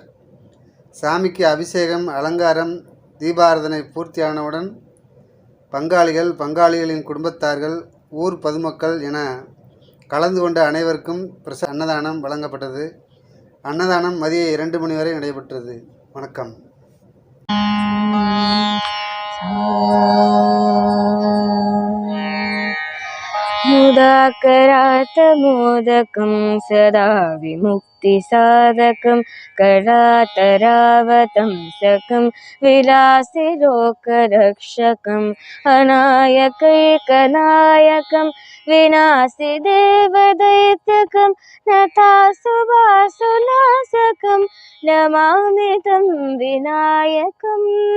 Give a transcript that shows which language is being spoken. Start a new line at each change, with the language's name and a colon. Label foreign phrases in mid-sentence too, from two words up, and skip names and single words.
Tamil: சாமிக்கு அபிஷேகம், அலங்காரம், தீபாராதனை பூர்த்தியானவுடன் பங்காளிகள், பங்காளிகளின் குடும்பத்தார்கள், ஊர் பொதுமக்கள் என கலந்து கொண்ட அனைவருக்கும் அன்னதானம் வழங்கப்பட்டது. அன்னதானம் மதியம் 2 மணி வரை நடைபெற்றது. வணக்கம்.
Sanskrit: मुदाकरातमोदकं सदा विमुक्तिसाधकं करातरावतंसकं विलासिलोकरक्षकम् अनायकैकनायकं विनाशिदेवदैत्यकं नतासुभासुनाशकं नमामि तं विनायकम्.